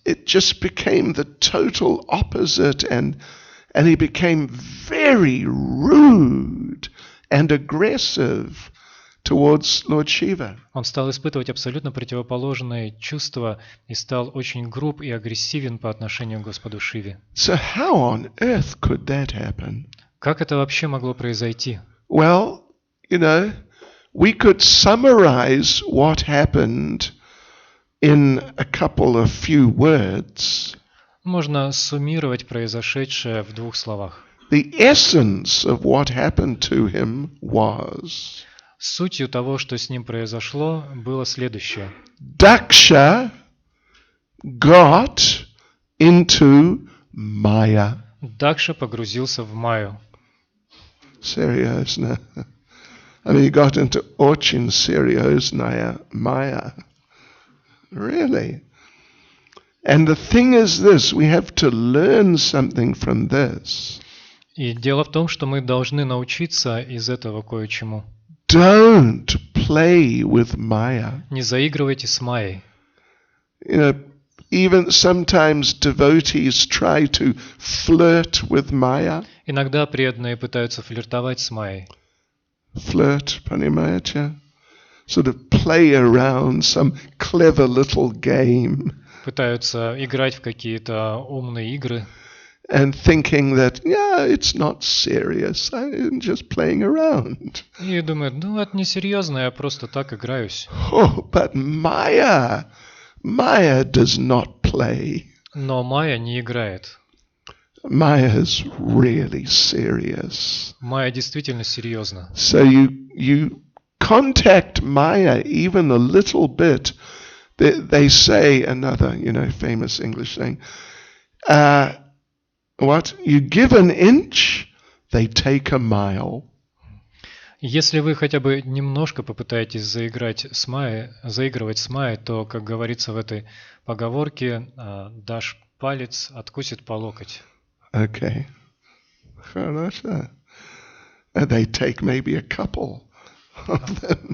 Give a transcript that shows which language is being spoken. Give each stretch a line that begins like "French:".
English: It just became the total opposite, and he became very rude and aggressive towards Lord Shiva.
Russian: Он стал испытывать абсолютно противоположные чувства и стал очень груб и агрессивен по отношению к Господу Шиве.
English: So how on earth could that happen?
Russian: Как это вообще могло произойти?
English: Well, we could summarize what happened in a couple of few words.
Russian: Можно суммировать произошедшее в двух словах.
English: The essence of what happened to him was
Russian: Сутью того, что с ним произошло, было следующее.
English: Daksha got into Maya.
Russian: Дакша погрузился в Майю.
English: Seriously. I mean, he got into
Russian: очень серьезная
English: Maya. Really. And the thing is this, we have to learn something from this.
Russian: И дело в том, что мы должны научиться из этого кое-чему.
English: Don't play with Maya.
Russian: Не заигрывайте с Майей.
English: Even sometimes devotees try to flirt with Maya.
Russian: Иногда преданные пытаются флиртовать с Майей.
English: Flirt,
Russian: понимаете?
English: Sort of play around some clever little game.
Russian: Пытаются играть в какие-то умные игры.
English: And thinking that, yeah, it's not serious, I'm just playing around.
Russian: И думают, это не серьезно, я просто так играюсь.
English: Oh, but Maya does not play.
Russian: Но Майя не играет.
English: Maya is really serious.
Russian: Майя действительно серьезна.
English: So you contact Maya even a little bit. They say another, famous English saying, what? You give an inch, they take a mile.
Russian: Если вы хотя бы немножко попытаетесь заигрывать с Майей, то, как говорится в этой поговорке, дашь палец, откусит по локоть.
English: Okay.
Russian: Хорошо.
English: They take maybe a couple of them.